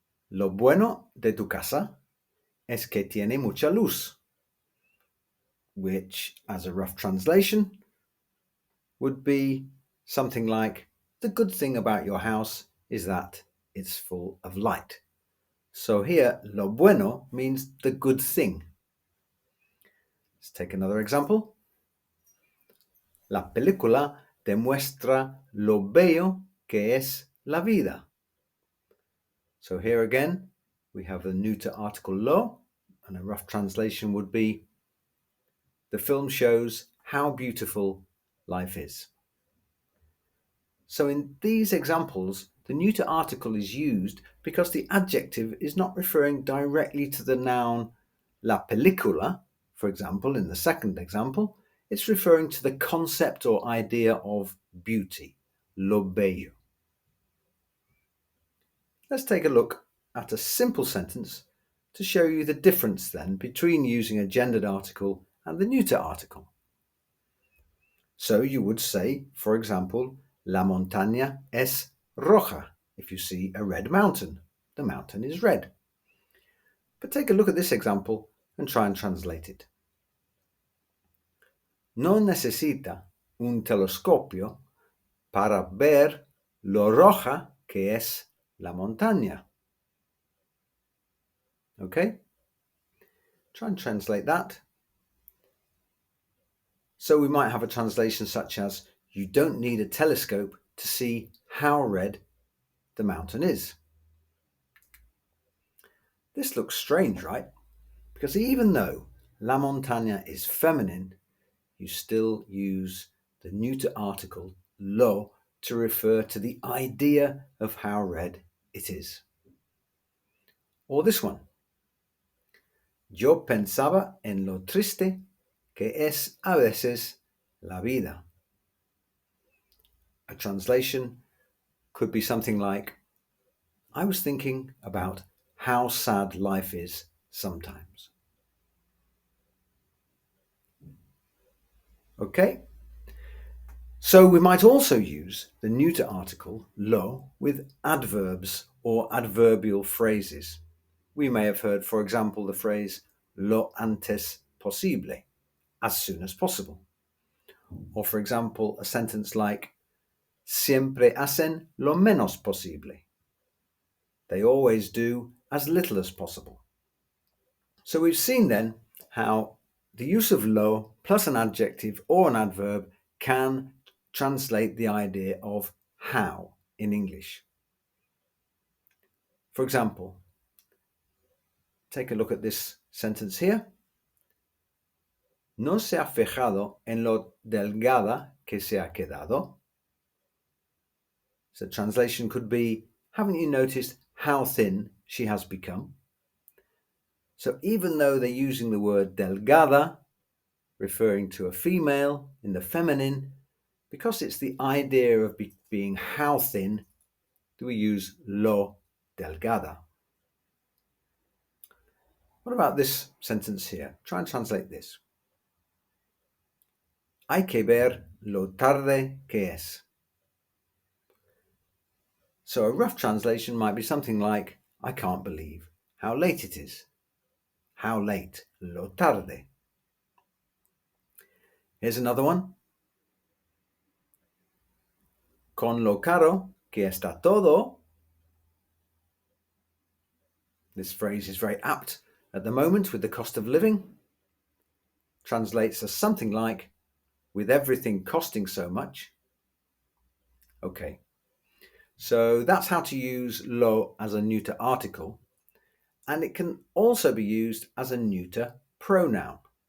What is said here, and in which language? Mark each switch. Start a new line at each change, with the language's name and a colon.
Spanish: Lo bueno de tu casa es que tiene mucha luz,
English: which, as a rough translation, would be something like, the good thing about your house is that it's full of light. So here, lo bueno means the good thing. Let's take another example.
Spanish: La película demuestra lo bello que es la vida.
English: So here again, we have the neuter article lo, and a rough translation would be, the film shows how beautiful life is. So in these examples, the neuter article is used because the adjective is not referring directly to the noun la película, for example, in the second example, it's referring to the concept or idea of beauty, lo bello. Let's take a look at a simple sentence to show you the difference then between using a gendered article and the neuter article. So you would say, for example,
Spanish: la montaña es roja.
English: If you see a red mountain, the mountain is red. But take a look at this example and try and translate it.
Spanish: No necesita un telescopio para ver lo roja que es la montaña.
English: Okay? Try and translate that. So we might have a translation such as, you don't need a telescope to see how red the mountain is. This looks strange, right? Because even though la montaña is feminine, you still use the neuter article lo to refer to the idea of how red it is. Or this one.
Spanish: Yo pensaba en lo triste que es a veces la vida.
English: A translation could be something like, I was thinking about how sad life is sometimes. Okay? So we might also use the neuter article lo with adverbs or adverbial phrases. We may have heard, for example, the phrase
Spanish: lo antes posible,
English: as soon as possible. Or, for example, a sentence like
Spanish: siempre hacen lo menos posible.
English: They always do as little as possible. So we've seen then how the use of lo plus an adjective or an adverb can translate the idea of how in English. For example, take a look at this sentence here.
Spanish: No se ha fijado en lo delgada que se ha quedado.
English: So translation could be, haven't you noticed how thin she has become? So even though they're using the word delgada, referring to a female in the feminine, because it's the idea of being how thin, do we use lo delgada. What about this sentence here? Try and translate this.
Spanish: Hay que ver lo tarde que es.
English: So a rough translation might be something like, I can't believe how late it is. How late? Lo tarde. Here's another one.
Spanish: Con lo caro que está todo.
English: This phrase is very apt at the moment with the cost of living. Translates as something like, with everything costing so much. Okay, so that's how to use lo as a neuter article, and it can also be used as a neuter pronoun.